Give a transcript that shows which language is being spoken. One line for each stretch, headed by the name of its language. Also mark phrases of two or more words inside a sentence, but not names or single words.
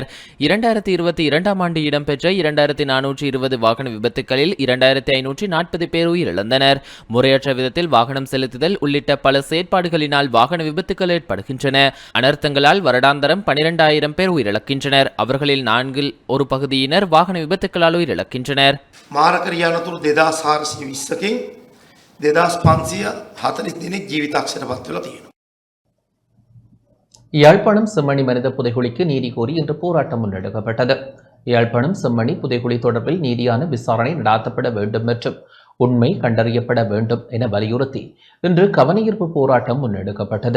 Tamil: 2022ஆம் ஆண்டு இடம்பெற்ற 2420 வாகன விபத்துக்களில் 2540 பேர் உயிரிழந்தனர். முறையற்ற விதத்தில் வாகனம் செலுத்துதல் உள்ளிட்ட பல செயற்பாடுகளினால் வாகன விபத்துக்கள் ஏற்படுகின்றன. அனர்த்தங்களால் வருடாந்தரம் 12,000 பேர் உயிரிழக்கின்றனர். அவர்களில் 1/4 பகுதியினர் வாகன விபத்துக்களால் உயிரிழக்கின்றனர்.
Sinhala: මාරකරියානතුරු 2420කින් 2540 දෙනෙක් ජීවිතක්ෂයට පත් වෙලා තියෙනවා.
Tamil: யாழ்ப்பாணம் செம்மணி மனித புதைகுழிக்கு நீதி கோரி இன்று போராட்டம் முன்னெடுக்கப்பட்டது. யாழ்ப்பாணம் செம்மணி புதைகுழி தொடர்பில் நீதியான விசாரணை நடாத்தப்பட வேண்டும் மற்றும் உண்மை கண்டறியப்பட வேண்டும் என வலியுறுத்தி இன்று கவனஈர்ப்பு போராட்டம் முன்னெடுக்கப்பட்டது.